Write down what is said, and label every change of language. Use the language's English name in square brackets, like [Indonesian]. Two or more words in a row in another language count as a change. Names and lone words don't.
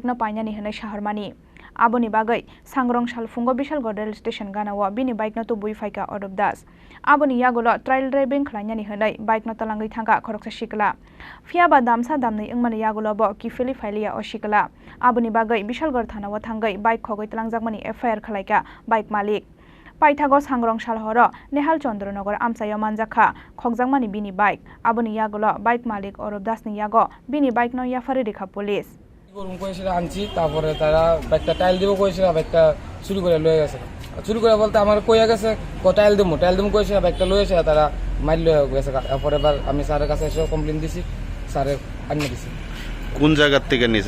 [Kok Borok] no painani hanai shaharmani Aboni bagai sangrong salfungo Bishalgor rail station ganawa bini bike no tubui faika Arup das aboni yagulo [English] trial driving [Kok Borok] Khlainani hanai bike no talangai thangka khoroksa shikala fiaba damsa damnai ingmani yagulo bo kifeli failia o shikala aboni bagai Bishalgor thanawa thangai bike Khogwi Twlangjakmani FIR khalaika bike malik Paithago sangrong salhoro Nehal Chandranogor Amchaio manjakha Khogjakmani bini bike aboni yagulo bike malik Arup das ni yago bini bike no yafari rekha police [Bangla] গরম করেছিল আনছি তারপরে তারা বাইকটা টাইল দিব কইছিল বাইকটা চুরি করে লয়ে গেছে চুরি করে বলতে আমার কইয়া গেছে টাইল দেবো কইছিল বাইকটা লয়ে এসে তারা মাইল লয়ে গেছে তারপরে এবার আমি স্যারের কাছে এসে কমপ্লেইন দিছি স্যারে আনিয়ে দিছি কোন জায়গা থেকে নিছে